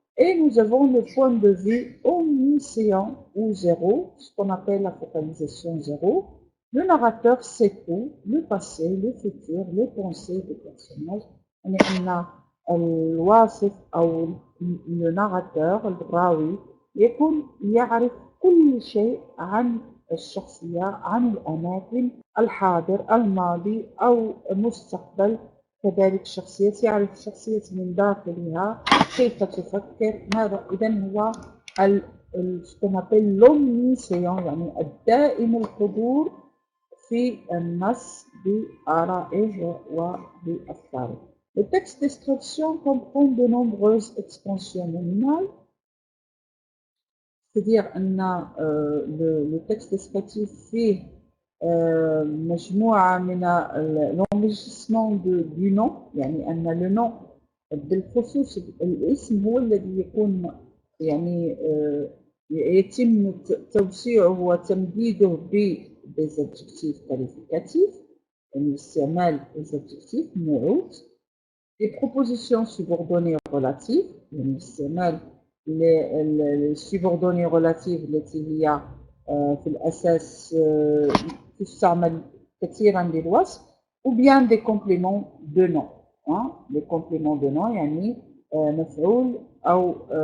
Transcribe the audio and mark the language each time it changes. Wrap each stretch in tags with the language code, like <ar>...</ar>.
<fr>Et nous avons le point de vue omniscient ou zéro، ce qu'on appelle la focalisation zéro. Le narrateur sait tout، le passé، le futur، les pensées des personnages.</fr> <ar>يعني أن الواصف أو le narrateur الراوي يكون يعرف كل شيء عن الشخصية، عن الأماكن، الحاضر، الماضي أو المستقبل. كذلك الشخصية يعرف الشخصية من داخلها كيف تفكر ماذا. إذن هو</ar> <fr>ce qu'on appelle l'omniscient،</fr> <ar>يعني الدائم الحضور في النص بآرائه وبأفكاره.</ar> <fr>Le texte description comprend de nombreuses extensions nominales، c'est-à-dire أن le texte descriptif</fr> <ar>فيه مجموعة من</ar> <fr>l'enrichissement du nom، يعني أن le nom</fr> <ar>بالخصوص الاسم هو الذي يكون يعني يتم توسيعه وتمديده</ar> <fr>des adjectifs qualificatifs</fr> <ar>يعني باستعمال des adjectifs نعوت</ar> <fr>des propositions subordonnées relatives</fr> <ar>يعني باستعمال</ar> <fr>les subordonnées relatives</fr> <ar>التي هي في الأساس تستعمل كثيرا للوصف</ar> <fr>ou bien des compléments de nom</fr> <ar>les compléments de nom يعني مفعول أو</ar>